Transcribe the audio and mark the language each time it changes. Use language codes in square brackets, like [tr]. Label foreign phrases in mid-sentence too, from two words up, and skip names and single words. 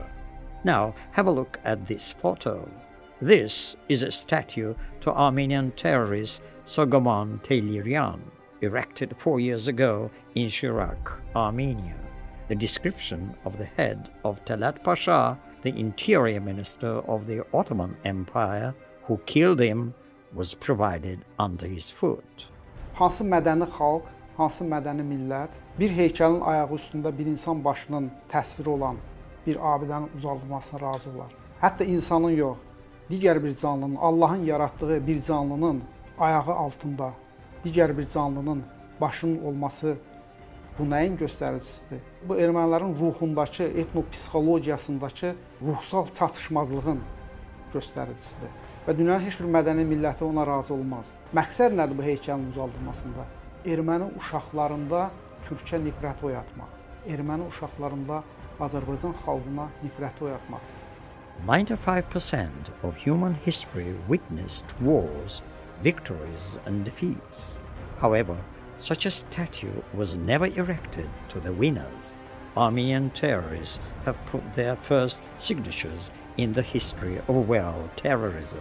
[en] Now, have a look at this photo. This is a statue to Armenian terrorist Soghomon Tehlirian, erected 4 years ago in Shirak, Armenia. The description of the head of Talat Pasha, the interior minister of the Ottoman Empire, who killed him, was provided under his foot. [az] Hansı mədəni xalq, hansı mədəni millət bir heykəlin ayağı üstündə bir insan başının təsviri olan bir abidənin uzaldılmasına razı olar. Hətta insanın yox, digər bir canlının, Allahın yaratdığı bir canlının ayağı altında digər bir canlının başının olması bu nəyin göstəricisidir? Bu ermənilərin ruhundakı, etnopsixologiyasındakı ruhsal çatışmazlığın göstəricisidir. Və dünyanın heç bir mədəni milləti ona razı olmaz. Məqsəd nədir bu heykəlin uzaldılmasında? Erməni uşaqlarında türkə nifrəti oyatmaq. Erməni uşaqlarında Azərbaycan xalqına nifrəti oyatmaq. [en] 95% of human history witnessed wars, victories and defeats. However, such a statue was never erected to the winners. Armenian terrorists have put their first signatures in the history of world terrorism.